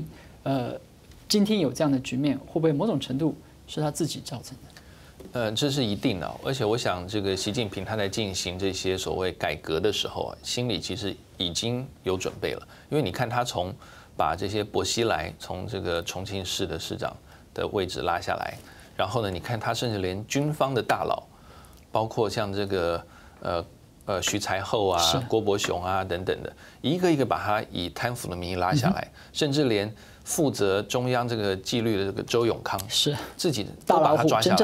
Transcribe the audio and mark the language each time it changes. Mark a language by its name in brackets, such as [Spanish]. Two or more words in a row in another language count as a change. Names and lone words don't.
[Chinese] 今天有這樣的局面，會不會某種程度是他自己造成的？這是一定的，而且我想，這個習近平他在進行這些所謂改革的時候心裡其實已經有準備了。因為你看他從把這些薄熙來從這個重慶市的市長的位置拉下來，然後呢，你看他甚至連軍方的大佬， 包括像这个徐才厚啊、郭伯雄啊等等的，一个一个把他以贪腐的名义拉下来，甚至连负责中央这个纪律的这个周永康是自己都把他抓下来，